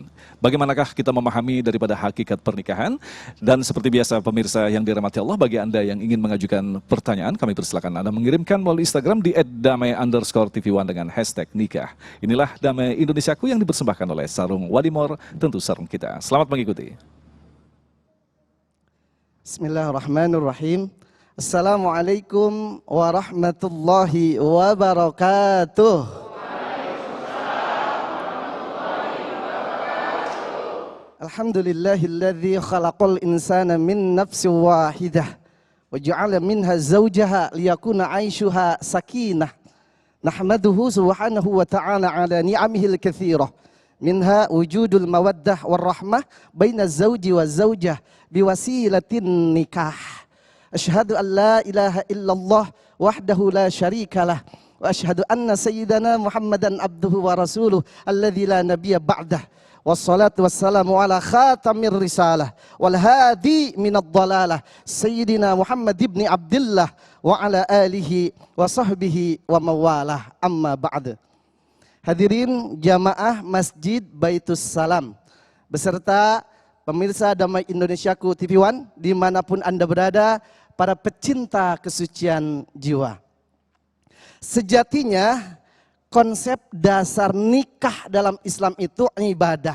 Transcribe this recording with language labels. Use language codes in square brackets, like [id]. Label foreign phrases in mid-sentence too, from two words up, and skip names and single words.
[id] Bagaimanakah kita memahami daripada hakikat pernikahan? Dan seperti biasa pemirsa yang dirahmati Allah, bagi Anda yang ingin mengajukan pertanyaan, kami persilakan Anda mengirimkan melalui Instagram di @damai_tv1 dengan hashtag nikah. Inilah Damai Indonesiaku yang dipersembahkan oleh Sarung Wadimor, tentu sarung kita. Selamat mengikuti. [ar] Bismillahirrahmanirrahim. السلام عليكم ورحمة الله وبركاته. الحمد لله الذي خلق الإنسان من نفس واحدة وجعل منها زوجها ليكون عيشها سكينة. نحمده سبحانه وتعالى على نعمه الكثيرة. منها وجود المودة والرحمة بين الزوج والزوجة بوسيلة النكاح. أشهد أن لا إله إلا الله وحده لا شريك له وأشهد أن سيدنا محمدا عبده ورسوله الذي لا نبي بعده. والصلاة والسلام على خاتم الرسالة والهادي من الضلالة سيدنا محمد بن عبد الله وعلى آله وصحبه ومن والاه أما بعد. [id] Hadirin jamaah Masjid Baitus Salam beserta pemirsa Damai Indonesiaku TV One dimanapun Anda berada, para pecinta kesucian jiwa. Sejatinya konsep dasar nikah dalam Islam itu ibadah.